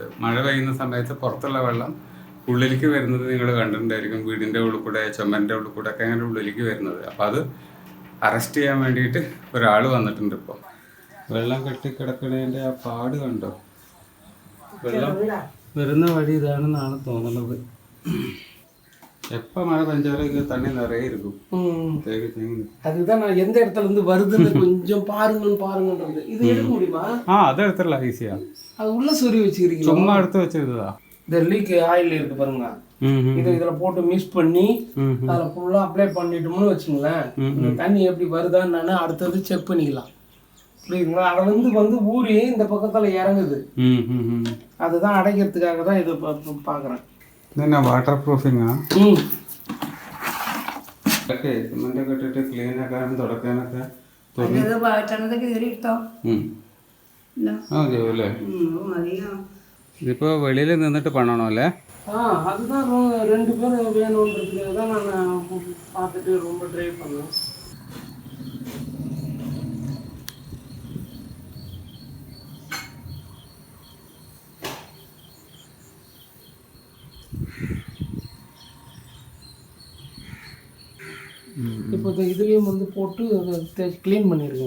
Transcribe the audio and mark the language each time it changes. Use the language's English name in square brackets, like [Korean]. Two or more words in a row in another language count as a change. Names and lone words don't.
[Malayalam] മഴ പെയ്യുന്ന സമയത്ത് പുറത്തുള്ള വെള്ളം ഉള്ളിലേക്ക് വരുന്നത് നിങ്ങൾ കണ്ടിട്ടുണ്ടായിരിക്കും. വീടിൻ്റെ ഉള്ളിൽ കൂടെ, ചുമരിൻ്റെ ഉള്ളിൽ കൂടെ ഒക്കെ അങ്ങനെ ഉള്ളിലേക്ക് വരുന്നത്. അപ്പോൾ അത് അറസ്റ്റ് ചെയ്യാൻ വേണ്ടിയിട്ട് ഒരാൾ വന്നിട്ടുണ്ട്. ഇപ്പോൾ വെള്ളം കെട്ടിക്കിടക്കണതിൻ്റെ ആ പാട് കണ്ടോ? വെള്ളം വരുന്ന വഴി ഇതാണെന്നാണ് തോന്നുന്നത്. [Tamil] எப்போ மழை பெஞ்சாலும் இங்கே தண்ணி நிறைய இருக்கும். அதுதான் நான் எந்த இடத்துல இருந்து வருதுன்னு கொஞ்சம் பாருங்கன்றது. இது எடுக்க முடியுமா? அது எடுத்துடலாம் ஈஸியா. அது உள்ள சொருவி வச்சுக்கிறீங்க? சும்மா எடுத்து வச்சிருக்குதா? இந்த [English] leak oil [Tamil] இருக்கு பாருங்க, இதில் போட்டு மிக்ஸ் பண்ணி அதில் ஃபுல்லாக அப்ளை பண்ணிட்டோம்னு வச்சுங்களேன், இந்த தண்ணி எப்படி வருதான்னு அடுத்தது செக் பண்ணிக்கலாம். புரியுதுங்களா? அதில் வந்து ஊறி இந்த பக்கத்தில் இறங்குது. அதுதான் அடைக்கிறதுக்காக தான் இதை பார்க்குறேன். [Malayalam] ഇതെന്നാ [English] water proofinga? [Malayalam] ഒക്കെ സിമെൻ്റൊക്കെ ഇട്ടിട്ട് ക്ലീൻ ആക്കാനും തുടക്കാനൊക്കെ മതിയാവൂല്ലേ? ഇതിപ്പോൾ വെളിയിൽ നിന്നിട്ട് പണണോ അല്ലേ? [Tamil] அதுதான் 2 பேர் வேணுன்றதுக்காக தான் நான் பார்த்துட்டு ரொம்ப ட்ரை பண்ணேன். இப்போ இதுலேயும் வந்து போட்டு க்ளீன் பண்ணியிருக்கேன்.